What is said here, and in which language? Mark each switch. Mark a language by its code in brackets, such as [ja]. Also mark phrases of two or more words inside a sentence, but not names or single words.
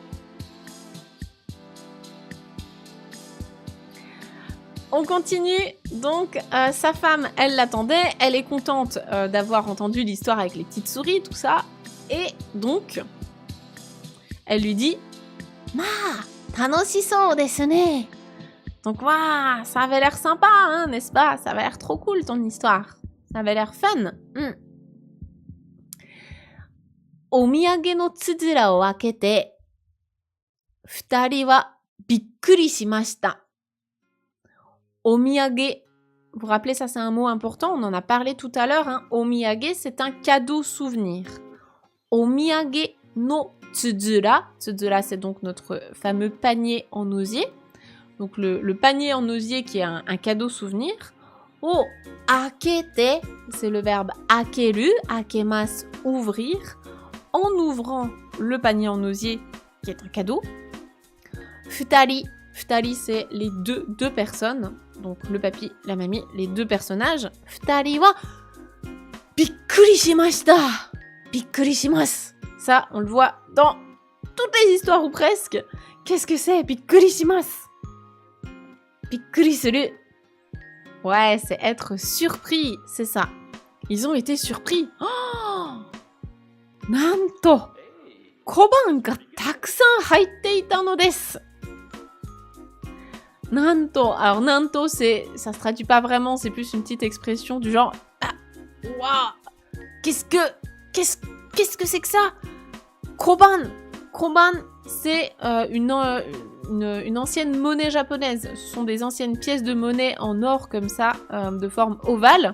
[fr] On continue, donc sa femme, elle l'attendait, elle est contente d'avoir entendu l'histoire avec les petites souris, tout ça, et donc, elle lui dit « [ja] まあ、楽しそうですね [fr] » Donc, waouh, ça avait l'air sympa, hein, n'est-ce pas? Ça avait l'air trop cool, ton histoire. Ça avait l'air fun. [ja] お土産のつづらを開けて、二人はびっくりしました. [fr] Omiyage, vous vous rappelez, ça c'est un mot important, on en a parlé tout à l'heure. Hein. Omiyage, c'est un cadeau souvenir. [ja] お土産のつづら. [fr] Tsuzura, c'est donc notre fameux panier en osier. Donc le panier en osier qui est un cadeau souvenir. [ja] を開けて, [fr] c'est le verbe [ja] 開ける、開けます, [fr] ouvrir. En ouvrant le panier en osier qui est un cadeau. Futari. Futari, c'est les deux personnes. Donc le papy, la mamie, les deux personnages. [ja] 二人はびっくりしました. びっくりします. [fr] Ça, on le voit dans toutes les histoires ou presque. Qu'est-ce que c'est? [ja] びっくりします。びっくりする. [fr] Ouais, c'est être surpris, c'est ça. Ils ont été surpris. [ja] おお！なんと! 小判がたくさん入っていたのです. [fr] Nanto. Alors, Nanto, ça se traduit pas vraiment, c'est plus une petite expression du genre waouh! Qu'est-ce que c'est que ça? Koban! Koban, c'est une ancienne monnaie japonaise. Ce sont des anciennes pièces de monnaie en or comme ça, de forme ovale.